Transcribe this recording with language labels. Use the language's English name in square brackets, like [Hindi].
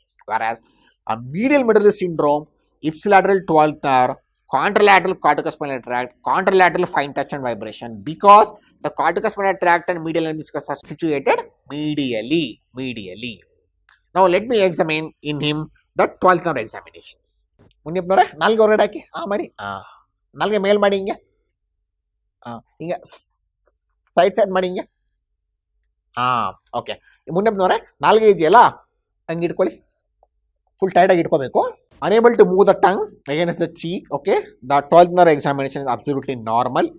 [English] Whereas a medial medullary syndrome, ipsilateral 12th nerve, contralateral corticospinal tract, contralateral fine touch and vibration, because the corticospinal tract and medial meniscus are situated medially. Now let me examine in him the 12th nerve examination. [Kannada] ಮುನಿಯಪ್ಪನವ್ರೆ ನಾಲ್ಗೆ ಹೊರಗಡೆ ಹಾಕಿ ಮಾಡಿ ನಾಲ್ಗೆ ಮೇಲ್ ಮಾಡಿ ಹಿಂಗೆ ಹಿಂಗೆ side ಮಾಡಿ ಹಿಂಗೆ okay. ಮುನಿಯಪ್ಪನವ್ರೆ ನಾಲ್ಗೆ ಇದೆಯಲ್ಲ ಹಂಗೆ ಇಟ್ಕೊಳ್ಳಿ, ಫುಲ್ ಟೈಟಾಗಿ ಇಟ್ಕೋಬೇಕು. [English] Unable to move the tongue against the cheek. Okay, the 12th nerve examination is absolutely normal.